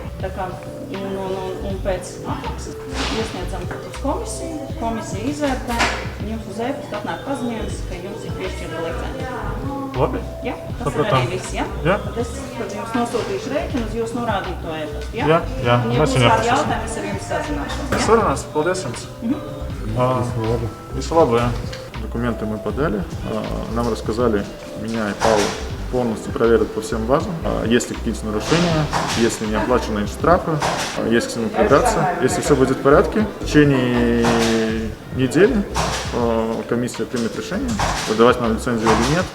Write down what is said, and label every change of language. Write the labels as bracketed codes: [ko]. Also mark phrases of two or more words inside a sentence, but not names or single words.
[lv] Tā kā, un pēc atmaksas iesniedzam uz komisiju, komisija izvērtē, un jums uz e-pasta atnāk paziņojums, ka jums ir piešķirta licence. Labi. Ja? Tas ir arī viss, ja? Tad es jums nosūtīšu rēķinu uz jūsu norādīto e-pastu, ja? Jā, Un, ja mēs būs viņu kādi atpazīstam. jautājumi, es ar jums sazināšos, ja? Sarunās, paldies jums. Visu labu, ja. [ru] Документы мы подали, нам рассказали, меня и Павла полностью проверят по всем базам. Есть ли какие-то нарушения, есть ли неоплаченные штрафы, есть к чему придраться. Если все будет в порядке, в течение недели комиссия примет решение, выдавать нам лицензию или нет.